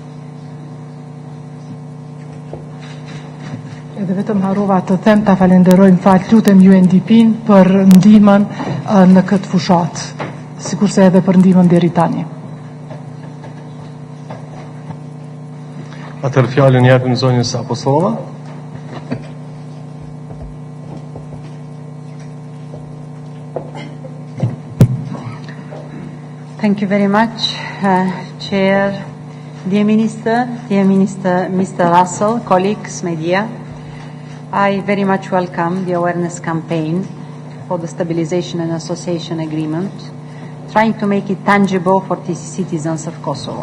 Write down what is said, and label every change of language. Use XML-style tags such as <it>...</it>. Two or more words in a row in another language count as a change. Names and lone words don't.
<sq>Edhe vetëm harrova të them, ta falenderoj, lutem UNDP-n për ndihmën në këtë fushat, sikurse edhe për ndihmën deri tani. Atëherë fjalën japim zonjës Apostolova.</sq> <en>Thank you very much, Chair, dear Minister, Mr. Russell, colleagues, media. I very much welcome the awareness campaign for the Stabilization and Association Agreement, trying to make it tangible for the citizens of Kosovo.</en>